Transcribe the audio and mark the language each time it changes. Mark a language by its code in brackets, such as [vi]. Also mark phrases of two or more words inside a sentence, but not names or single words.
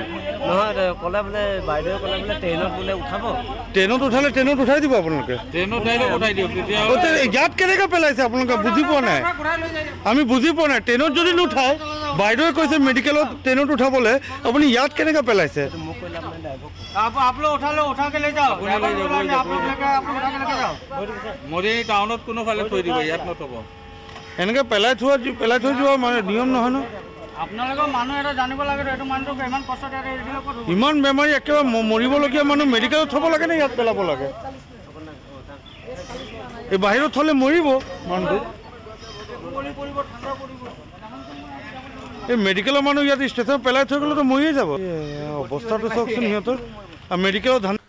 [as] নহয় ক'লে বোলে বাইদেৱে ক'লে বোলে ট্ৰেইনত বোলে উঠাব ট্ৰেইনত উঠালে ট্ৰেইনত উঠাই দিব আপোনালোকে ট্ৰেইনত ডাইৰেক্ট উঠাই দিয়ক তেতিয়া ইয়াত কেনেকৈ পেলাইছে আপোনালোকে বুজি পোৱা নাই আমি বুজি পোৱা নাই ট্ৰেইনত যদি নুঠায় বাইদেৱে কৈছে মেডিকেলত ট্ৰেইনত উঠাবলৈ আপুনি ইয়াত কেনেকৈ পেলাইছে মোক ক'লে আপোনাৰ ড্ৰাইভৰ [hi] आप लोग उठा लो उठा के ले जाओ आप लोग लेके आप लोग उठा के लेके जाओ [as] मोरी टाउনত কোনো ফালে থৈ দিব ইয়াত নথব এনেকৈ পেলাই থৈ যোৱা মানে নিয়ম নহয় ন আপোনালোকৰ মানুহ এটা জানিব লাগে এইটো মানুহটো ইমান কষ্টত ইমান বেমাৰী একেবাৰে মৰিবলগীয়া মানুহ মেডিকেলত থ'ব লাগে নে ইয়াত পেলাব লাগে এই বাহিৰত থ'লে মৰিব মানুহটো এই মেডিকেলৰ মানুহ ইয়াত ষ্টেচনত পেলাই থৈ গ'লেতো মৰিয়ে যাব অৱস্থাটো চাওকচোন সিহঁতৰ আৰু মেডিকেলত